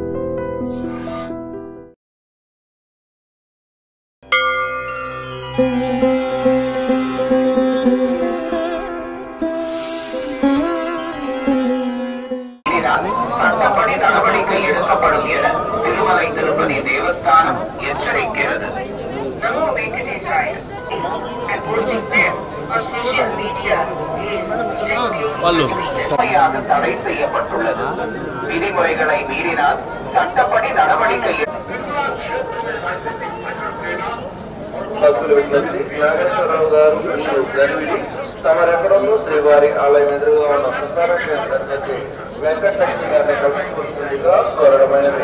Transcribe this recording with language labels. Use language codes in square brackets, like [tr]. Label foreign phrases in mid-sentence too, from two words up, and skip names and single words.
[ta] சட்டப்படி நடவடிக்கை எடுக்கப்படும் என திருமலை திருப்பதி தேவஸ்தானம் எச்சரிக்கிறது. [sa] नमो वेङ्कटेशाय. [ta] தடை செய்யப்பட்டுள்ளது. விதிமுறைகளை மீறினால் சட்டப்படி நடவடிக்கை [te] నాగేశ్వరరావు గారు గరివిడి తమరెక్కడో శ్రీవారి ఆలయం ఎదురుగా ఉన్న ప్రసార కేంద్రానికి వెంకటలక్ష్మి గారిని కలుసుకుంటుందిగా కోరడమైనది.